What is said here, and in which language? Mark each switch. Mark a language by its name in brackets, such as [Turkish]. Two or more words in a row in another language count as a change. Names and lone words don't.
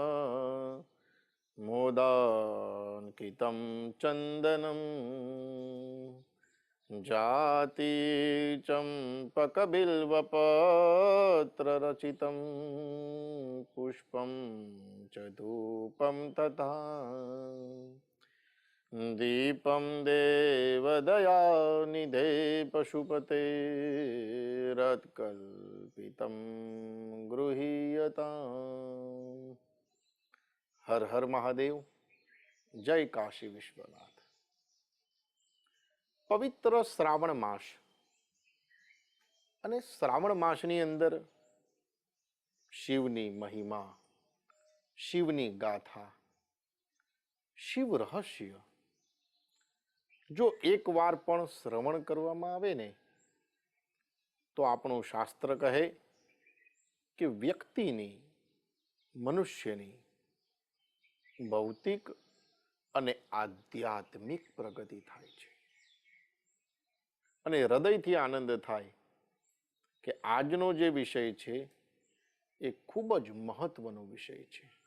[Sanskrit] मोदान्कितं चन्दनम् जाति चम्पकबिल्वपत्ररचितं पुष्पं च धूपं तथा दीपं देवदयानिधे पशुपते रत्कल्पितं गृहीयताम्. [Hindi] हर हर महादेव. जय काशी विश्वनाथ. [Gujarati] પવિત્ર શ્રાવણ માસ અને શ્રાવણ માસની અંદર શિવની મહિમા, શિવની ગાથા, શિવ રહસ્ય જો એકવાર પણ શ્રવણ કરવામાં આવે ને તો આપણું શાસ્ત્ર કહે કે વ્યક્તિની, મનુષ્યની ભૌતિક અને આધ્યાત્મિક પ્રગતિ થાય છે અને હૃદયથી આનંદ થાય કે આજનો જે વિષય છે એ ખૂબ જ મહત્વનો વિષય છે.